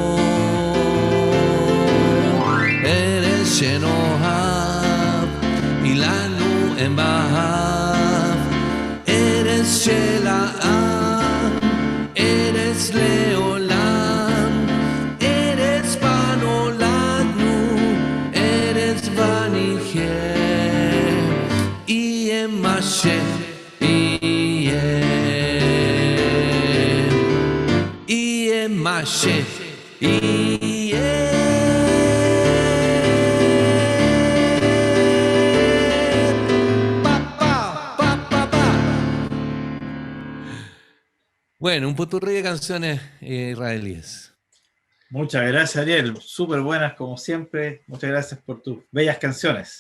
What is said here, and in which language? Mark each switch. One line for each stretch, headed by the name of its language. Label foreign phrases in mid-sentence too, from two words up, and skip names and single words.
Hebrew: ארץ שנאהב, אילנו אם בהב, ארץ של העם, ארץ לעולם, ארץ בה נולדנו, ארץ בה נחיה, יהיה מה שיהיה, יהיה מה שיהיה.
Spanish: Bueno, un potpourri de canciones israelíes. Muchas gracias, Ariel. Súper buenas, como siempre. Muchas gracias por tus bellas canciones.